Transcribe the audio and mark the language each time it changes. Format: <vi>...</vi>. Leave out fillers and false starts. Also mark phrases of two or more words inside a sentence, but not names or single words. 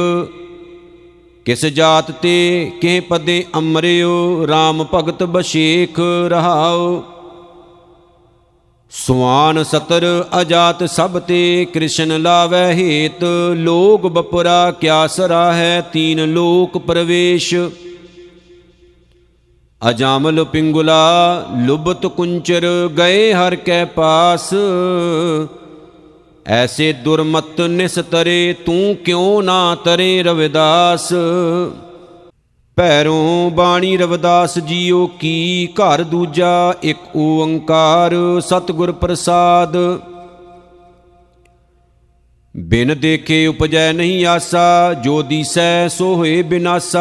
<pa>ਕਿਸ ਜਾਤ ਤੇ ਕਿਹ ਪਦੇ ਅੰਮ੍ਰਿਓ, RAM ਭਗਤ ਬਸ਼ੇਖ ਰਹਾਉ। ਸੁਆਨ ਸਤਰ ਅਜਾਤ ਸਭ ਤੇ, ਕ੍ਰਿਸ਼ਨ ਲਾਵੈ ਹੇਤ। ਲੋਕ ਬਪੁਰਾ ਕਿਆ ਸਰਾਹੈ, ਤੀਨ ਲੋਕ ਪ੍ਰਵੇਸ਼। ਅਜਾਮਲ ਪਿੰਗੁਲਾ ਲੁਬਤ ਕੁੰਚਰ ਗਏ ਹਰ ਕੈ ਪਾਸ। ਐਸੇ ਦੁਰਮਤ ਨਿਸ ਤਰੇ ਤੂ ਕਿਉਂ ਨਾ ਤਰੇ ਰਵਿਦਾਸ। ਭੈਰੋਂ ਬਾਣੀ ਰਵਿਦਾਸ ਜੀਓ ਕੀ ਘਰ ਦੂਜਾ ਇੱਕ ਓੰਕਾਰ ਸਤਿਗੁਰ ਪ੍ਰਸਾਦ। ਬਿਨ ਦੇਖੇ ਉਪਜੈ ਨਹੀਂ ਆਸਾ ਜੋ ਦੀਸੈ ਸੋ ਹੋਏ ਬਿਨਾਸਾ।</pa>